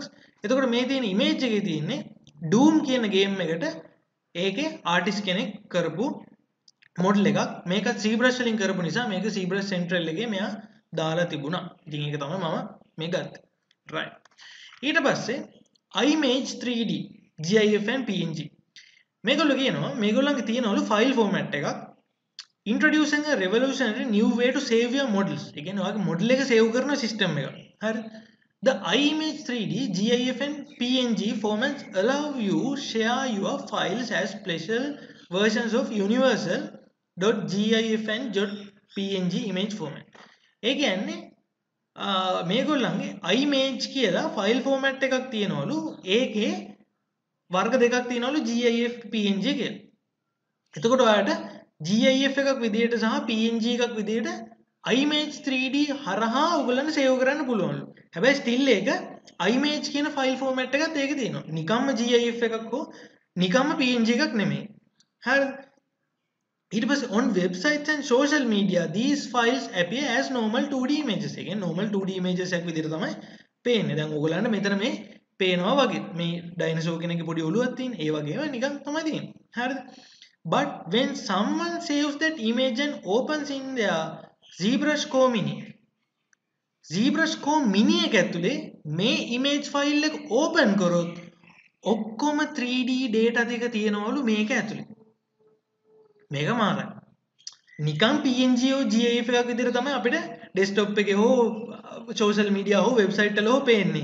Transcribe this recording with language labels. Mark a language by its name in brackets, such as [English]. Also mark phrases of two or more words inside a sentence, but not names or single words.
[Sinhala] එතකොට මේ තියෙන ඉමේජ් එකේ තියෙන්නේ Doom කියන ගේම් එකට ඒකේ ආටිස්ට් කෙනෙක් කරපු මොඩල් එකක්. මේක ZBrush වලින් කරපු නිසා මේක ZBrush Central එකේ මෙයා දාලා තිබුණා. ඉතින් ඒක තමයි මම මේ ගත්තේ. right. ඊට පස්සේ iMage 3D GIF and PNG මේගොල්ලෝ කියනවා මේගොල්ලන්ගේ තියෙනවලු [English] file format [Sinhala] එකක් [English] introducing a revolutionary new way to save your models. [Sinhala] ඒ කියන්නේ ඔයාගේ මොඩල් එක සේව් කරන සිස්ටම් එක. හරි. [English] The iMage 3D GIF and PNG formats allow you share your files as special versions of universal.gif and .png image format. [Sinhala] ඒ කියන්නේ මේගොල්ලන්ගේ iMage කියලා [English] file format [Sinhala] එකක් තියෙනවලු. ඒකේ වර්ග දෙකක් තියෙනවලු GIF PNG කියලා. එතකොට ඔයාලට GIF එකක් විදියට සහ PNG එකක් විදියට iMage 3D හරහා ඔයගොල්ලන්ට සේව් කරන්න පුළුවන්ලු. හැබැයි ස්ටිල් ඒක iMage කියන [English] file format [Sinhala] එකත් ඒකේ තියෙනවා. නිකම්ම GIF එකක් හෝ නිකම්ම PNG එකක් නෙමෙයි. හරිද? ඊට පස්සේ [English] on websites and social media these files appear as normal 2D images. [Sinhala] ඒ කියන්නේ [English] normal 2D images [Sinhala] එකක් විදියට තමයි පේන්නේ. දැන් ඔයගොල්ලන්ට මෙතන මේ පේනවා වගේ. මේ ඩයිනසෝර් කෙනෙක්ගේ පොඩි ඔළුවක් තියෙන. ඒ වගේම නිකන් තමයි තියෙන්නේ. හරිද? [English] But when someone saves that image and opens in their ZBrush Core Mini [Sinhala] එක ඇතුලේ මේ image file එක open කරොත් ඔක්කොම 3D data ටික තියෙනවලු මේක ඇතුලේ. මේක මාරයි. නිකන් PNG හෝ GIF එකක් විදිහට තමයි අපිට desktop එකේ හෝ [English] social media [Sinhala] හෝ website වල හෝ පේන්නේ.